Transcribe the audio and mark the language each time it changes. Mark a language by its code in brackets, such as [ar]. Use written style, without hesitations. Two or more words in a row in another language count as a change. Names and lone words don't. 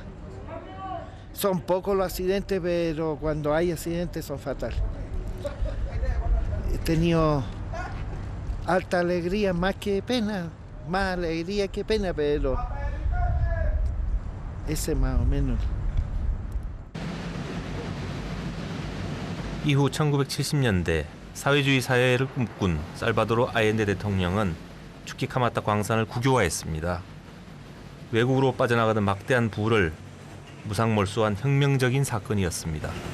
[es] Son pocos los accidentes, pero cuando hay accidentes son fatales. He tenido alta alegría, más que pena, más alegría que pena, pero ese más o menos. [ko] 이후 1970년대 사회주의 사회를 꿈꾼 살바도르 아엔데 대통령은 추키카마타 광산을 국유화했습니다. 외국으로 빠져나가던 막대한 부를 무상몰수한 혁명적인 사건이었습니다.